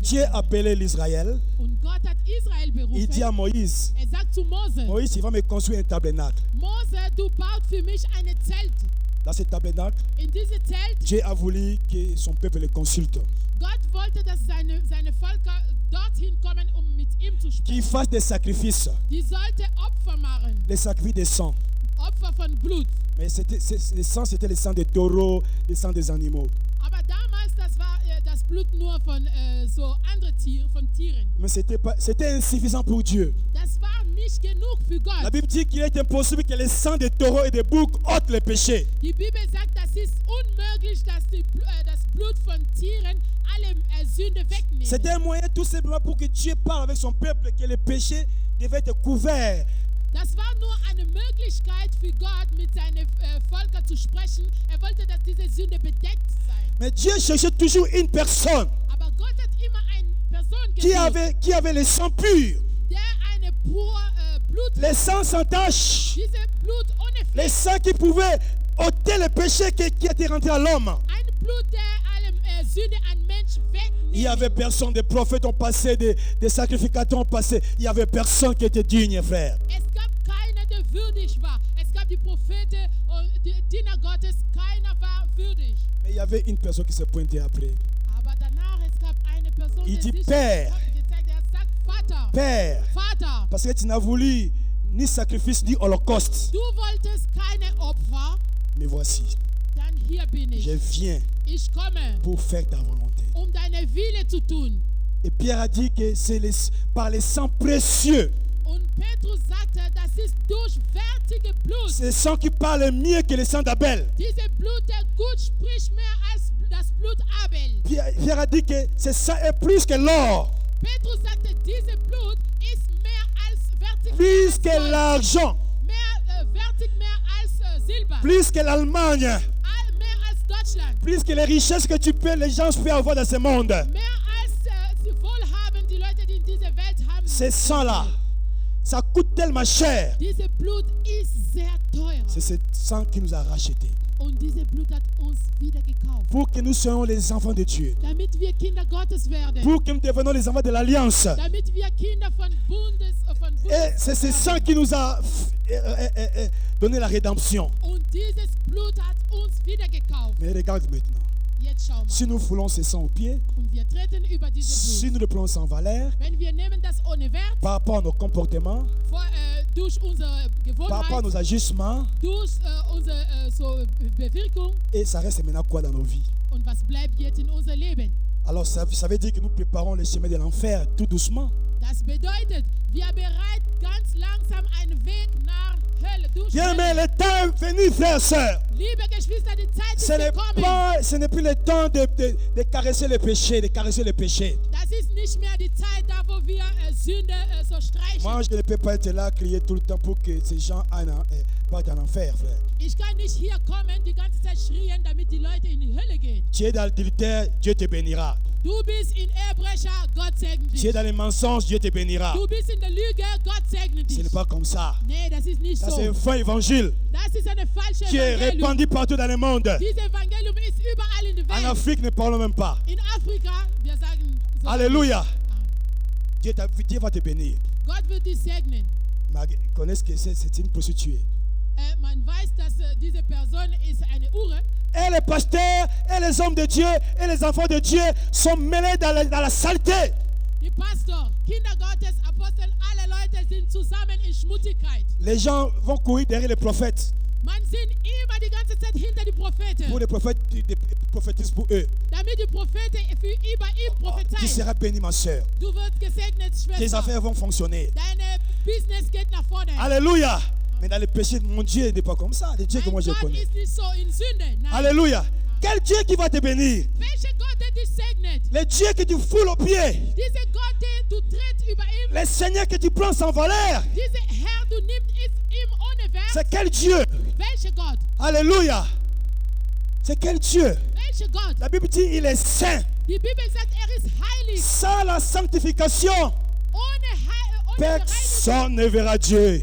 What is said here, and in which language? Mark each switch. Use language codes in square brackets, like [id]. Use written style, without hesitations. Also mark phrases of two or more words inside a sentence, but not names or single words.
[fr] Dieu [de] bekommt. [fr] appelait l'Israël. [de] Und Gott hat Israel [fr] Il dit à [de] berufen. [fr] Moïse, [de] Sagt zu Mose, [fr] Moïse, il va me construire un tabernacle. [de] Mose, du baut für mich eine Zelt. [fr] Dans ce tabernacle, [de] In diese Zelt, [fr] Dieu a voulu que son peuple le consulte. [de] Gott wollte, dass seine Völker dorthin kommen, mit ihm zu [fr] Qu'il [de] sprechen. [fr] fasse des sacrifices, [de] Die sollte Opfer machen, [fr] les sacrifices de sang. [de] Opfer von Blut. [fr] Mais le sang, c'était le sang des taureaux, le sang des animaux. [de] Aber damals, das war das Blut nur von so andere Tiere, von Tieren. [fr] Mais c'était insuffisant pour Dieu. [de] Das war nicht genug für [fr] La [de] Gott. [fr] Bible dit qu'il est impossible que le sang des taureaux et des boucs ôte le péché. [de] Die Bibel sagt, das ist unmöglich, dass das Blut von Tieren alle Sünde wegnehmen. [fr] C'était un moyen tout simplement pour que Dieu parle avec son peuple, que le péché devait être couvert. [de] Das war nur eine Möglichkeit für Gott, mit seinen Völkern zu sprechen. Wollte, dass diese Sünde bedeckt sei. [fr] Mais Dieu cherchait toujours une personne [de] Aber Gott hat immer eine Person [fr] qui [de] gesucht, [fr] avait le sang pur, [de] der eine pure Blut [fr] le sang sans tache, [de] diese Blut ohne [fr] le [de] Fleck. [fr] sang qui pouvait ôter le péché qui était rentré à l'homme. [de] Ein Blut, der alle Sünde an Mensch [fr] Il n'y avait [de] wegnimmt. [fr] personne, des prophètes ont passé, des sacrificateurs ont passé. Il n'y avait personne qui était digne, frère. [de] Es gab keiner, der würdig war. Es gab die Propheten und die Diener Gottes. Keiner war würdig. [fr] Mais il y avait une personne qui se pointait après. [de] Aber danach, es gab eine Person, [fr] Il [de] die [fr] dit, [de] sich [fr] Père. [de] gezeigt hat. Sagt, Vater, [fr] Père, [de] Vater, [fr] parce que tu n'as voulu ni sacrifice ni holocauste. [de] du wolltest keine Opfer, [fr] Mais voici, [de] dann hier bin [fr] je [de] ich. [fr] viens [de] Ich komme, [fr] pour faire ta volonté. [de] deine Wille zu tun. [fr] Et Pierre a dit que c'est par les sangs précieux, [de] Und Petrus sagte, das ist durchwärtige Blut. [fr] c'est le sang qui parle mieux que le sang d'Abel. [de] Diese Blut, der gut spricht mehr als das Blut Abel. [fr] Pierre a dit que ce sang est plus que l'or, [de] Petrus sagte, diese Blut ist mehr als wertig, [fr] plus que [de] mehr als Gold, [fr] l'argent, [de] wertig mehr als Silber, [fr] plus que l'Allemagne, [de] mehr als Deutschland, [fr] plus que les richesses que les gens peuvent avoir dans ce monde. [de] mehr als sie Wohlhaben die Leute, die in dieser Welt haben. [fr] Ce sang-là, ça coûte tellement cher. [de] Diese Blut ist sehr teuer. [fr] C'est ce sang qui nous a rachetés. [de] Und diese Blut hat uns wieder gekauft. [fr] Pour que nous soyons les enfants de Dieu. [de] Damit wir Kinder Gottes werden. [fr] Pour que nous devenions les enfants de l'Alliance. [de] Damit wir Kinder von [fr] Et c'est ce sang qui nous a donné la rédemption. [de] Und dieses Blut hat uns wieder gekauft. [fr] Mais regarde maintenant. [de] Jetzt schau mal. [fr] Si nous foulons ce sang aux pieds, [de] Und wir treten über diese [fr] si [de] Blut. [fr] nous le prenons sans valeur, [de] Wenn wir nehmen das ohne Wert, [fr] par rapport à nos comportements, [de] durch unsere [fr] par rapport à [de] Gewohnheit, [fr] nos agissements, [de] durch unsere so Bewirkung, [fr] et ça reste maintenant quoi dans nos vies? [de] und was bleibt jetzt in unser Leben? [fr] Alors ça veut dire que nous préparons le chemin de l'enfer tout doucement. [de] Das bedeutet, wir bereiten ganz langsam einen Weg nach Hölle, durch [fr] Bien, mais [de] Hölle. [fr] le temps est venu, frères et sœurs. [de] Liebe Geschwister, die Zeit ist gekommen. [fr] Ce n'est plus le temps de caresser le péché, de caresser le péché. [de] Das ist nicht mehr die Zeit, da wo wir Sünde so streichen. [fr] Moi, je ne peux pas être là, crier tout le temps pour que ces gens partent en enfer, frère. [de] Ich kann nicht hier kommen, die ganze Zeit schrien, damit die Leute in die Hölle gehen. [fr] Tu es dans l'adultère, Dieu te bénira. [de] Du bist in Ehebrecher, Gott segne [fr] Tu es [de] dich. [fr] dans les mensonges, Dieu te bénira. [de] Du bist in der Lüge, Gott segne [fr] Ce [de] dich. [fr] n'est pas comme ça. [de] Nee, das ist nicht [fr] Ça, c'est un [de] so. [fr] faux évangile [de] Das ist eine falsche [fr] qui est [de] Evangelium. [fr] répandu partout dans le monde. [de] Dieses Evangelium ist überall in der [fr] En [de] Welt. [fr] Afrique, ne parlons même pas. [de] In Afrika, wir sagen so. [fr] Alléluia. Ah, Dieu va te bénir. [de] Gott wird dich segnen. [fr] Mais connaissez que c'est une prostituée. [de] Man weiß, dass diese Person ist eine Hure. [fr] Et les pasteurs, et les hommes de Dieu, et les enfants de Dieu sont mêlés dans la saleté. [de] Die Pastor, Kinder Gottes, Apostel, alle Leute sind zusammen in Schmutzigkeit. [fr] Les gens vont courir derrière les prophètes. [de] Man sind immer die ganze Zeit hinter die Propheten. [fr] Pour les prophètes, des prophétisses pour eux. [de] Damit die Propheten für über ihm [fr] Tu [de] prophezeien. [fr] seras béni, ma soeur. [de] Du wirst gesegnet, [fr] Tes [de] Schwester. [fr] affaires vont fonctionner. [de] Deine Business geht nach vorne. [fr] Alléluia. Mais dans le péché, mon Dieu n'est pas comme ça. Le Dieu que [de] Mein [fr] moi je [de] Gott [fr] connais. [de] ist nicht so in Sünde. Nein. [fr] Alléluia. Quel Dieu qui va te bénir? [de] Welcher Gott, der dich segnet? [fr] Le Dieu que tu foules aux pieds. [de] Dieser Gott, der du trittst über ihm. [fr] Le Seigneur que tu prends sans valeur. [de] Dieser Herr, du nimmst ihm ohne Wert. [fr] C'est quel Dieu? [de] Welcher Gott? [fr] Alléluia. C'est quel Dieu? [de] Welcher Gott? [fr] La Bible dit il est saint. [de] Die Bibel sagt, ist heilig. [fr] Sans la sanctification, [de] Ohne Bereinigung, [fr] personne ne verra Dieu.